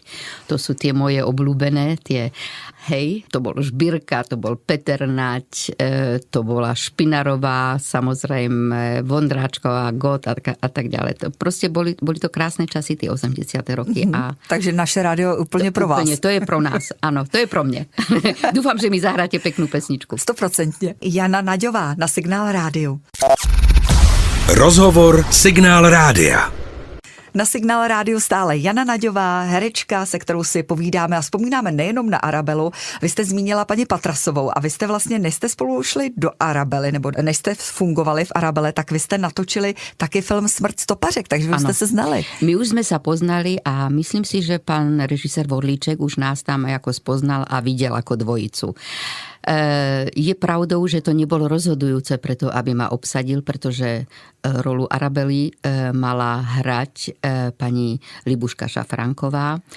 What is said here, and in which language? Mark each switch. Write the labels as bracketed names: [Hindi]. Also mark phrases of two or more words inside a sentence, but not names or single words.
[Slovak] To sú tie moje obľúbené, to bol Žbírka, to bol Peter Nať, to bola Špinarová, samozrejme Vondráčková, Gott a tak ďalej. To proste boli to krásne časy, tie 80. roky. A [Czech] takže naše rádio úplne pro vás. To je pro nás, áno, to je pro mne. [Slovak] Dúfam, že mi zahráte peknú pesničku. [Czech] 100%. Jana Naďová na Signál rádiu. Rozhovor Signál rádia. Na Signál rádiu stále Jana Naďová, herečka, se kterou si povídáme a vzpomínáme nejenom na Arabelu. Vy jste zmínila paní Patrasovou a vy jste vlastně, než jste spolu šli do Arabely, nebo než jste fungovali v Arabele, tak vy jste natočili taky film Smrt stopařek, takže vy jste se znali. [Slovak] My už sme sa poznali a myslím si, že pán režisér Vorlíček už nás tam ako spoznal a videl ako dvojicu. Je pravdou, že to nebolo rozhodujúce preto, aby ma obsadil, pretože rolu Arabely mala hrať pani Libuška Šafránková,